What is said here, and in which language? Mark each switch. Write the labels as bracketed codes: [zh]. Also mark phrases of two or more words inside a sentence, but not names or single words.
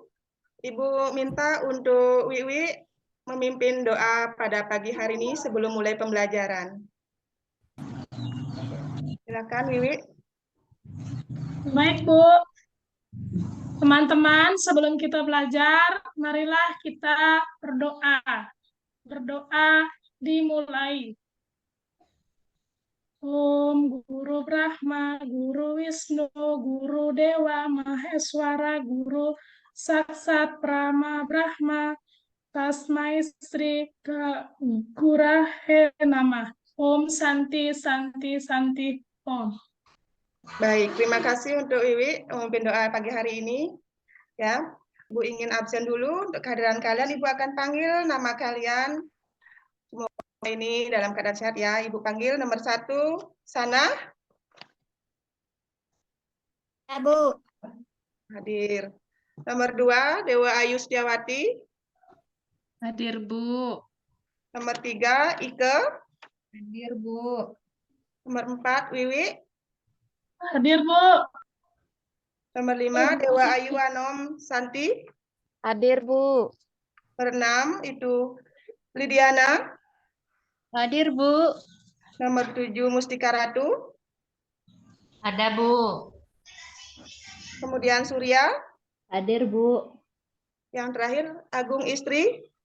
[id] Ibu minta untuk Wiwi memimpin doa pada pagi hari ini sebelum mulai pembelajaran. Silakan Wiwi. Baik Bu. Teman-teman, sebelum kita belajar, marilah kita berdoa. Berdoa dimulai. [sa] Om Guru Brahma, Guru Wisnu, Guru Dewa Maheswara, Guru Saksat Prama Brahma, Tasmai Sri Gurahe Namah. Om Santi Santi Santi Om. [id] Baik, terima kasih untuk Wiwi memimpin doa pagi hari ini. Ya, Ibu ingin absen dulu untuk kehadiran kalian. Ibu akan panggil nama kalian. Semoga ini dalam keadaan sehat ya. Ibu panggil nomor 1, Sana. Ya Bu. Hadir. Nomor 2, Dewa Ayu Setiawati. Hadir Bu. Nomor 3, Ike. Hadir Bu. Nomor 4, Wiwi. Hadir Bu. Nomor 5, Dewa Ayu Anom Santi. Hadir Bu. Nomor 6, itu Lidiana. Hadir Bu. Nomor 7, Mustika Ratu. Ada Bu. Kemudian Surya. Hadir Bu. Yang terakhir, Agung Istri.